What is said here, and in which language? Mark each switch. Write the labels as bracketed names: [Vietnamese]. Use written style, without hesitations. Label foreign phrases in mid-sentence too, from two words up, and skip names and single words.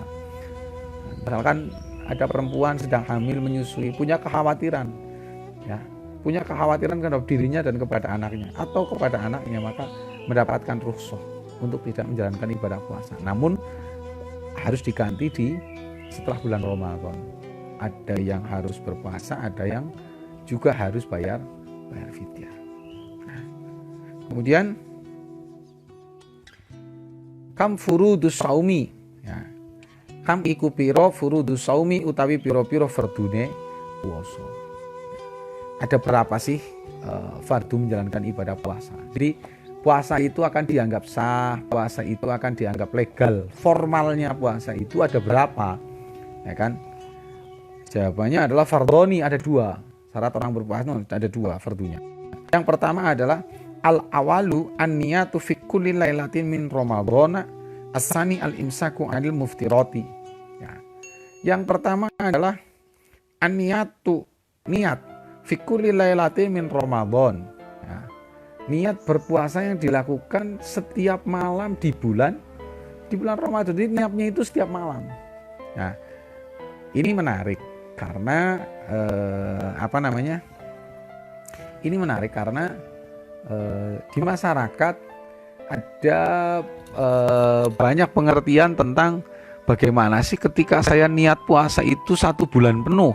[Indonesian] Misalkan ada perempuan sedang hamil menyusui, punya kekhawatiran, punya kekhawatiran kepada dirinya dan kepada anaknya, atau kepada anaknya, maka mendapatkan rukhsah untuk tidak menjalankan ibadah puasa. Namun harus diganti setelah bulan Ramadan. Ada yang harus berpuasa, ada yang juga harus bayar fidyah. [Javanese] Kemudian [Arabic] كم فروض الصوم, [Javanese] kam iku piro furudus saumi, utawi piro-piro fardune puasa. [Indonesian] Ada berapa sih fardu menjalankan ibadah puasa? Jadi puasa itu akan dianggap sah, puasa itu akan dianggap legal. Formalnya puasa itu ada berapa? Ya kan? Jawabannya adalah fardhoni, ada 2. Syarat orang berpuasa ada 2 fardunya. Yang pertama adalah [Arabic] الأول النية في كل ليلة من رمضان الثاني الإمساك عن المفطرات. [Indonesian] Yang pertama adalah an-niyatu, niat [Arabic] في كل ليلة من رمضان. [Indonesian] Niat berpuasa yang dilakukan setiap malam di bulan Ramadan. Jadi niatnya itu setiap malam. Nah, ini menarik karena Ini menarik karena di masyarakat ada banyak pengertian tentang bagaimana sih ketika saya niat puasa itu 1 bulan penuh.